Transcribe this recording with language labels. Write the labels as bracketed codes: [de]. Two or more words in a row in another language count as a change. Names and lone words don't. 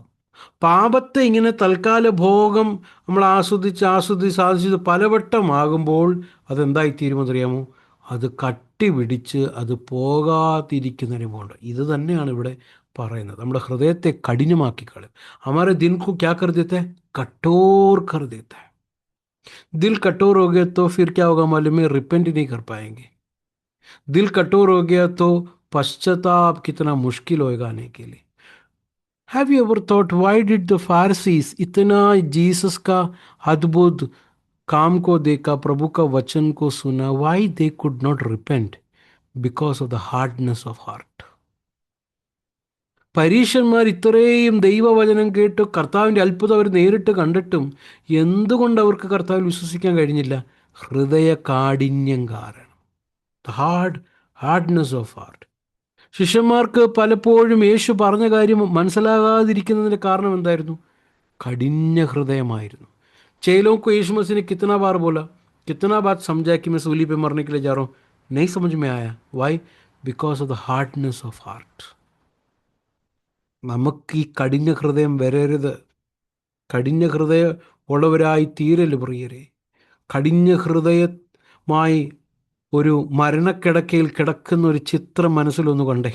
[ml] പാപത്തെ ഇങ്ങനെ തൽക്കാല ഭോഗം നമ്മൾ ആസ്വദിച്ച് ആസ്വദിച്ച് സാധിച്ചത് പലവട്ടമാകുമ്പോൾ അതെന്തായിത്തീരുമെന്നറിയാമോ? അത് കട്ടി പിടിച്ച് അത് പോകാതിരിക്കുന്നതിന് പോകണ്ട. ഇത് തന്നെയാണ് ഇവിടെ പറയുന്നത്. നമ്മുടെ ഹൃദയത്തെ കഠിനമാക്കി കളയും. [hi] हमारे दिल को क्या कर देता है? कठोर कर देता है. दिल कठोर हो गया तो फिर क्या होगा मालूम है? रिपेंट नहीं कर पाएंगे. दिल कठोर हो गया तो पश्चाताप कितना मुश्किल होएगा आने के लिए. [en] have you ever thought why did the Pharisees [hi] इतना जीसस का अद्भुत काम को देखा, प्रभु का वचन को सुना, [en] why they could not repent? because of the hardness of heart. [ml] പരീശന്മാർ ഇത്രയും ദൈവവചനം കേട്ട് കർത്താവിൻ്റെ അത്ഭുതം അവർ നേരിട്ട് കണ്ടിട്ടും എന്തുകൊണ്ട് അവർക്ക് കർത്താവിൽ വിശ്വസിക്കാൻ കഴിഞ്ഞില്ല? ഹൃദയ കാഠിന്യം കാരണം. [en] the hardness of heart. [ml] ശിഷ്യന്മാർക്ക് പലപ്പോഴും യേശു പറഞ്ഞ കാര്യം മനസ്സിലാകാതിരിക്കുന്നതിൻ്റെ കാരണം എന്തായിരുന്നു? കഠിന ഹൃദയമായിരുന്നു. [hi] चेलों को यीशु मसीह ने कितना बार बोला, कितना बात समझाया कि मैं सूली पे मरने के लिए जा रहा हूँ, नहीं समझ में आया. वाई? [en] because of the hardness of heart. [ml] നമുക്ക് ഈ കഠിന ഹൃദയം വരരുത്. കഠിന ഹൃദയം ഉള്ളവരായി തീരല് പ്രിയരെ. കഠിന ഹൃദയമായി ഒരു മരണക്കിടക്കയിൽ കിടക്കുന്ന ഒരു ചിത്രം മനസ്സിലൊന്ന് കണ്ടേ.